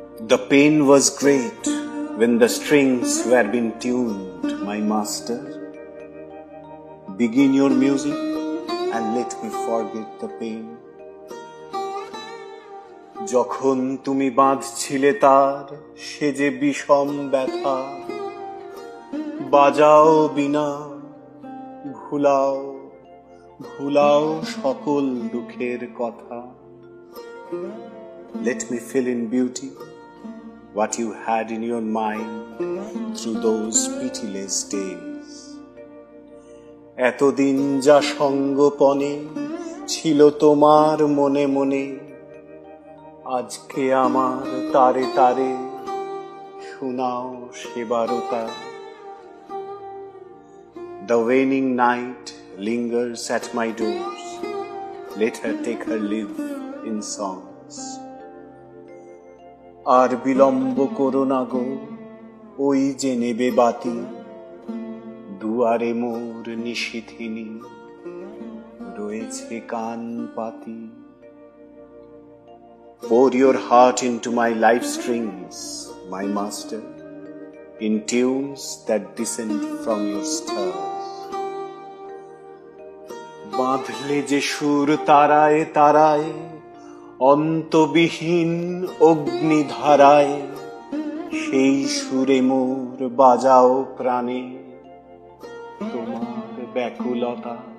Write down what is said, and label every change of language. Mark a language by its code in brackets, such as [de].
[en] The pain was great when the strings were being tuned, my master. Begin your music and let me forget the pain. [bn] যখন তুমি বাঁধছিলে তার সে যে বিষম ব্যথা, বাজাও বীণা, ভুলাও ভুলাও সকল দুঃখের কথা। [en] Let me fill in beauty what you had in your mind through those pitiless days. [bn] এতদিন যা সঙ্গোপনে ছিল তোমার মনে মনে, আজকে আমার তারে তারে শোনাও সে বারতা। [en] The waning night lingers at my doors, let her take her leave in songs. [bn] আর বিলম্ব করো না গো, ওই যে নেবে বাতি, দুয়ারে মোর নিশিথিনী রয়েছে কান পাতি। [en] Pour your heart into my life strings, my master, in tunes that descend from your stars. [bn] বাঁধলে যে সুর তারায় তারায়, অন্তবিহীন অগ্নিধারায়, সেই সুরে মোর বাজাও প্রাণে তোমার ব্যাকুলতা।